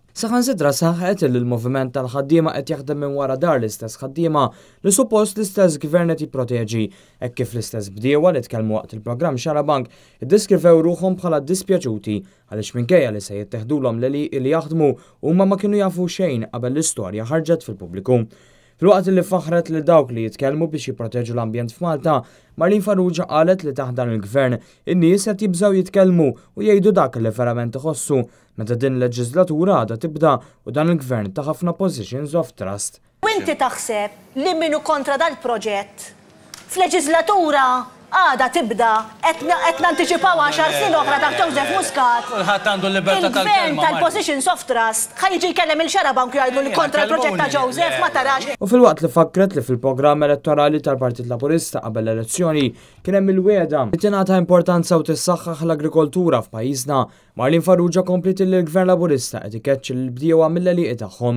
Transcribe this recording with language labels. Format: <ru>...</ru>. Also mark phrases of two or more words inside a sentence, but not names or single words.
<mt>Saħansitra saħħet li l-moviment tal-ħaddiema qed jaħdem minn wara dar l-istess ħaddiema li suppost l-istess gvern qed jipproteġi hekk kif l-istess bdiewa li tkellmu waqt il-programm Xarabank iddeskrivew ruħhom bħala dispjaċuti għaliex minkejja li se jittieħdulhom li jaħdmu huma ma kienu jafu xejn qabel l-istorja ħarġet fil-pubbliku. Filwaqt li faħret li dawk li jitkellmu biex jipproteġu l-ambjent f'Malta, Marlin Farrugia qalet li taħdan il-gvern in-nies qed jibżgħu jitkellmu u jgħidu dak li verament iħossu meta din il-leġislatura għadha tibda u dan il-gvern ta' ħafna</mt> <en>positions of trust.</en> <mt>U inti taħseb li minnu kontra dal-proġett f'leġislatura għada tibda qed nanticipaw 10 snin oħra ta' Joseph Muscat. Kulħadd għandu l-libertà tal-kelma. Il-gvern tal-</mt> <en>positions of trust</en> <mt>ħajġi jkellem il-Xarabank jgħidu li kontra l-proġett ta' Joseph ma tarax. U filwaqt li fakret li fil-programm elettorali tal-Partit Laburista qabel l-elezzjoni kien hemm il-wieda li tingħata importanza u tissaħħaħ l-agrikoltura f'pajjiżna, Marlin Farrugia komplet li l-Gvern Laburista qed ikeċċi l-bdiewa mill-għeliq tagħhom.</mt>